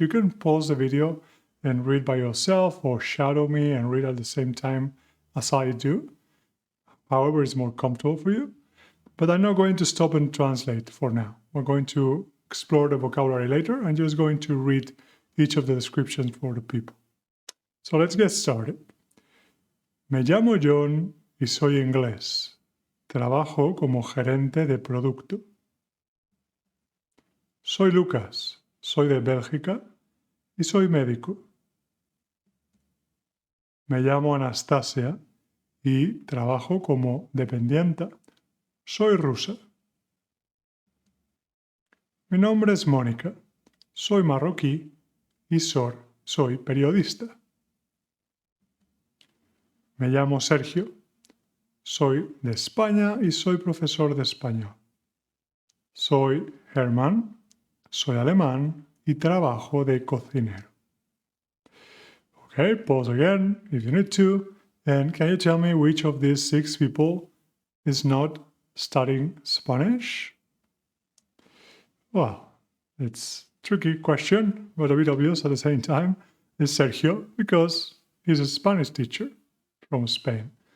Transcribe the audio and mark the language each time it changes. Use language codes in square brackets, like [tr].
[en] You can pause the video and read by yourself or shadow me and read at the same time as I do. However, it's more comfortable for you. But I'm not going to stop and translate for now. We're going to explore the vocabulary later. I'm just going to read each of the descriptions for the people. So let's get started. [es] Me llamo John y soy inglés. Trabajo como gerente de producto. Soy Lucas, soy de Bélgica y soy médico. Me llamo Anastasia y trabajo como dependienta. Soy rusa. Mi nombre es Mónica, soy marroquí y soy periodista. Me llamo Sergio, soy de España y soy profesor de español. Soy Germán, soy alemán y trabajo de cocinero. [en] Okay, pause again if you need to. And can you tell me which of these 6 people is not studying Spanish? Well, it's a tricky question, but a bit obvious at the same time. It's Sergio, because he's a Spanish teacher from Spain.